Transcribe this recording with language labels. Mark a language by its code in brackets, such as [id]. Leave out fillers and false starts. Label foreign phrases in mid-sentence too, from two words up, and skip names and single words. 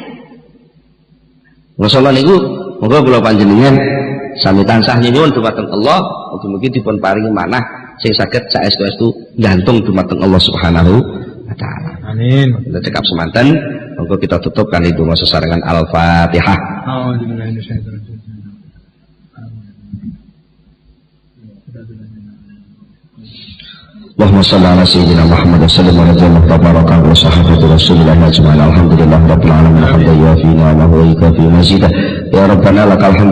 [jv] Masalah niku monggo kula panjenengan sami tansah nyuwun dumateng Allah mugi-mugi dipun paringi manah sing saged saestu-estu gantung dumateng Allah [ar] سبحانه وتعالى. [jv] Amin. Kita cekap semanten monggo kita tutup kali donga sesarengan Al-Fatihah. [ar] اللهم صل على سيدنا محمد وسلم على جنة تبارك وصحابة رسول الله أجمعين الحمد لله رب العالمين حمدا يوافي نعمه ويكافئ مزيده يا ربنا لك الحمد